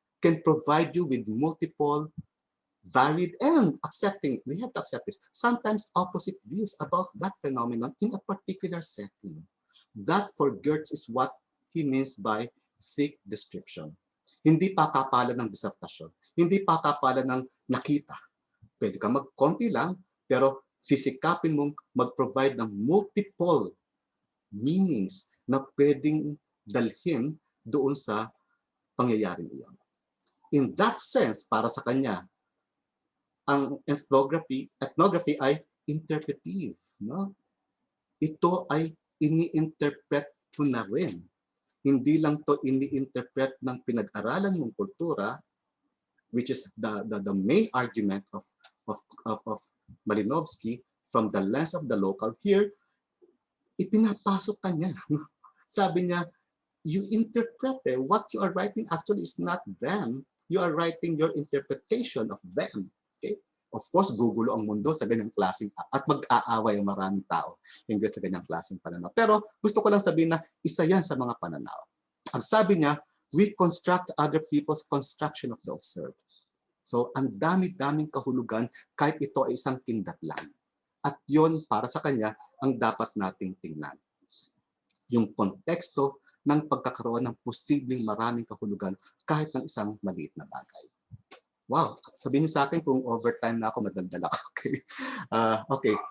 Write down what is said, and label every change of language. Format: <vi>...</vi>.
<en>Can provide you with multiple, varied, and accepting, we have to accept this, sometimes opposite views about that phenomenon in a particular setting. That for Geertz is what he means by thick description.</en> <tl>Hindi pa kapalan ng disertasyon. Hindi pa kapalan ng nakita. Pwede ka magkonti lang, pero sisikapin mong mag-provide ng multiple meanings na pwedeng dalhin doon sa pangyayaring iyon.</tl> <en>In that sense,</en> <tl>para sa kanya, ang ethnography ay interpretive. No? Ito ay ini-interpret ko na rin. Hindi lang to ini-interpret ng pinag-aralan mong kultura,</tl> <en>which is the main argument of Malinowski from the lens of the local.</en> <tl>Here, ipinapasok ka niya. Sabi niya,</tl> <en>you interpret what you are writing actually is not them. You are writing your interpretation of them. Okay?</en> <tl>Of course, gugulo ang mundo sa ganyang klaseng at mag-aaway ang maraming tao hingga sa ganyang klaseng pananaw. Pero gusto ko lang sabihin na isa yan sa mga pananaw. Ang sabi niya,</tl> <en>we construct other people's construction of the observed.</en> <tl>So, ang dami-daming kahulugan kahit ito ay isang kindat lang. At yon para sa kanya ang dapat nating tingnan. Yung konteksto ng pagkakaroon ng posibleng maraming kahulugan kahit ng isang maliit na bagay. Wow, sabihin niyo sa akin kung overtime na ako, madaldal ako. Okay. Okay.</tl>